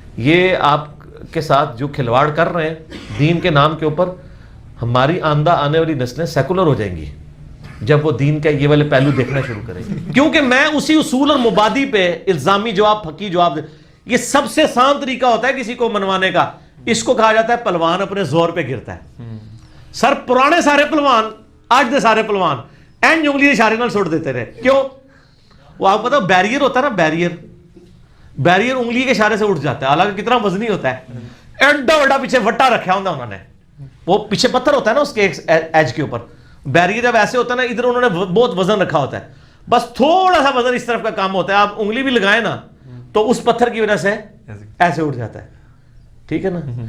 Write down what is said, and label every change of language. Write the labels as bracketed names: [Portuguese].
[Urdu] یہ آپ کے ساتھ جو کھلواڑ کر رہے ہیں دین کے نام کے اوپر, ہماری آندہ آنے والی نسلیں سیکولر ہو جائیں گی جب وہ دین کا یہ والے پہلو دیکھنا شروع کریں گے. کیونکہ میں اسی اصول اور مبادی پہ الزامی جواب, پھکی جواب, یہ سب سے آسان طریقہ ہوتا ہے کسی کو منوانے کا. اس کو کہا جاتا ہے پلوان اپنے زور پہ گرتا ہے. [Punjabi] سر پرانے سارے پلوان, آج دے سارے پلوان این انگلی اشارے نال سٹ دیتے رہے. [Urdu] کیوں؟ وہ آپ کو پتا بیریئر ہوتا ہے نا, بیریئر انگلی کے اشارے سے اٹھ جاتا ہے, حالانکہ کتنا وزنی ہوتا ہے. [Punjabi] ایڈا بڑا [Urdu] پیچھے وٹا رکھا ہوتا انہوں نے, وہ پیچھے پتھر ہوتا ہے نا اس کے ایج کے اوپر. بیریئر جب ایسے ہوتا ہے نا, ادھر انہوں نے بہت وزن رکھا ہوتا ہے, بس تھوڑا سا وزن اس طرف کا کام ہوتا ہے, آپ انگلی بھی لگائیں نا تو اس پتھر کی وجہ سے ایسے اٹھ جاتا ہے. ٹھیک ہے نا.